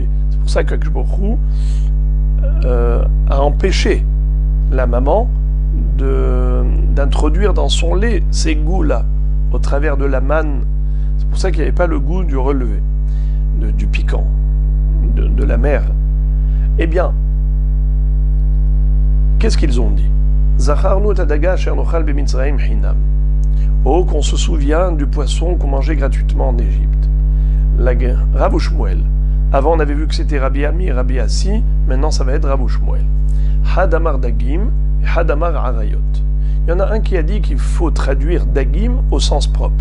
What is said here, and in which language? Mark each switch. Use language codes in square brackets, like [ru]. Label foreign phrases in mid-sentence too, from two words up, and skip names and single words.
[fr] C'est pour ça que [he] הקדוש ברוך הוא [fr] a empêché la maman d'introduire dans son lait ces goûts-là, au travers de la manne. C'est pour ça qu'il n'y avait pas le goût du relevé, du piquant, de la mer. Eh bien, qu'est-ce qu'ils ont dit? [he] זכרנו את הדגה אשר נאכל במצרים חנם. [fr] Oh, qu'on se souvient du poisson qu'on mangeait gratuitement en Égypte. Rav Shmuel. Avant, on avait vu que c'était Rabbi Ami et Rabbi Assi. Maintenant, ça va être Rav Shmuel. [he] חד אמר דגים et חד אמר עריות. [fr] Il y en a un qui a dit qu'il faut traduire Dagim au sens propre.